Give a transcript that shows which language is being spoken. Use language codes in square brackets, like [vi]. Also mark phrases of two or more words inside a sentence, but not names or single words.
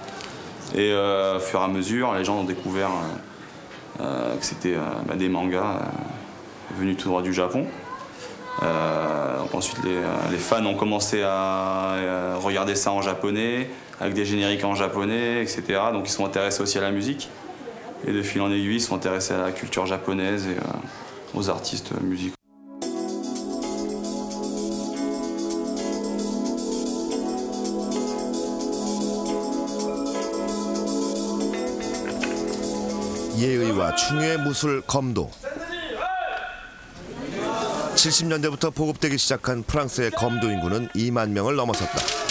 [fr] Et au fur et à mesure, les gens ont découvert que c'était des mangas venus tout droit du Japon. Donc ensuite, les fans ont commencé à regarder ça en japonais, avec des génériques en japonais, etc. Donc ils sont intéressés aussi à la musique. Et de fil en aiguille, ils sont intéressés à la culture japonaise et aux artistes musicaux. [ko] 예의와 충의 무술 검도. 70년대부터 보급되기 시작한 프랑스의 검도 인구는 2만 명을 넘어섰다.